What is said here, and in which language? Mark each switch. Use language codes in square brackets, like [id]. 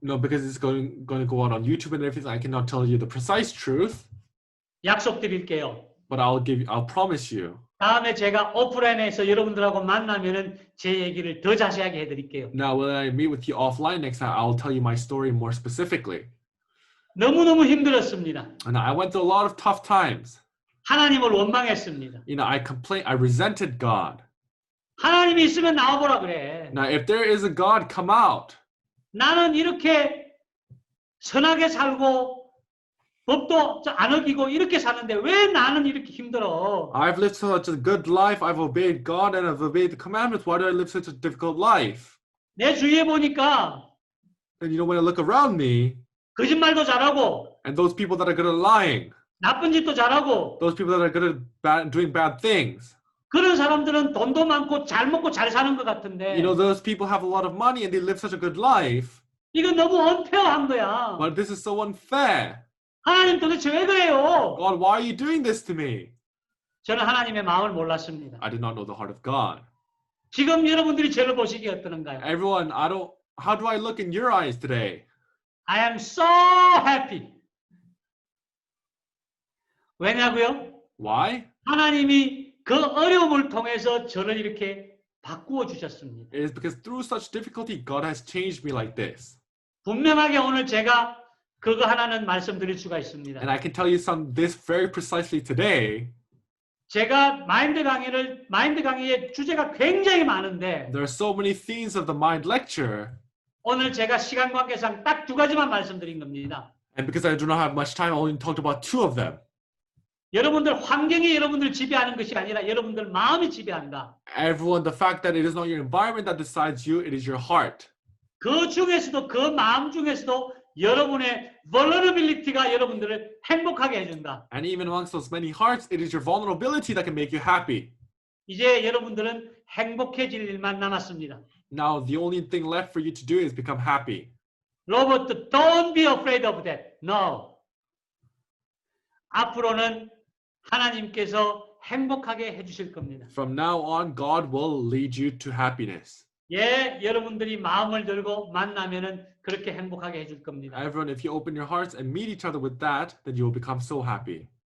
[en] No, because it's going to go out on YouTube and everything, I cannot tell you the precise truth. [ko] 약속드릴게요. [en] But I'll promise you. [ko] 다음에 제가 오프라인에서 여러분들하고 만나면은 제 얘기를 더 자세하게 해드릴게요. [en] Now, when I meet with you offline next time, I'll tell you my story more specifically. [ko] 너무너무 힘들었습니다. [en] And I went through a lot of tough times. [ko] 하나님을 원망했습니다. [en] You know, I resented God. [ko] 하나님이 있으면 나와보라 그래. [en] Now, if there is a God, come out. [ko] 나는 이렇게 선하게 살고 법도 안 어기고 이렇게 사는데 왜 나는 이렇게 힘들어? [en] I've lived such a good life. I've obeyed God and I've obeyed the commandments. Why do I live such a difficult life? [ko] 내 주위에 보니까 [en] And you know, when I look around me, [ko] 거짓말도 잘하고 [en] and those people that are good at lying, [ko] 나쁜 짓도 잘하고 [en] those people that are good at doing bad things, [ko] 그런 사람들은 돈도 많고 잘 먹고 잘 사는 것 같은데 [en] you know, those people have a lot of money and they live such a good life. [ko] 이건 너무 unfair한 거야. [en] But this is so unfair. [ko] 하나님 도대체 왜 그래요? [en] God, why are you doing this to me? [ko] 저는 하나님의 마음을 몰랐습니다. [en] I did not know the heart of God. [ko] 지금 여러분들이 저를 보시기에 어떠는가요? [en] Everyone, how do I look in your eyes today? I am so happy. [ko] 왜냐고요? [en] Why? [ko] 하나님이 그 어려움을 통해서 저를 이렇게 바꾸어 주셨습니다. [en] It is because through such difficulty, God has changed me like this. [ko] 분명하게 오늘 제가 그거 하나는 말씀드릴 수가 있습니다. [en] And I can tell you this very precisely today. [ko] 제가 마인드 강의의 주제가 굉장히 많은데 [en] There are so many themes of the mind lecture. [ko] 오늘 제가 시간 관계상 딱 두 가지만 말씀드린 겁니다. [en] And because I do not have much time, I only talked about two of them. [ko] 여러분들 환경이 여러분들 지배하는 것이 아니라 여러분들 마음이 지배한다. [en] Everyone, the fact that it is not your environment that decides you, it is your heart. [ko] 그 중에서도 그 마음 중에서도 여러분의 vulnerability가 여러분들을 행복하게 해준다. [en] And even amongst those many hearts, it is your vulnerability that can make you happy. [ko] 이제 여러분들은 행복해질 일만 남았습니다. [en] Now, the only thing left for you to do is become happy. 로버트, don't be afraid of that. No. [ko] 앞으로는 하나님께서 행복하게 해주실 겁니다. [en] From now on, God will lead you to happiness. [ko] 예, 여러분들이 마음을 들고 만나면은 그렇게 행복하게 해줄 겁니다. [en] Everyone, if you open your hearts and meet each other with that, then you will become so happy.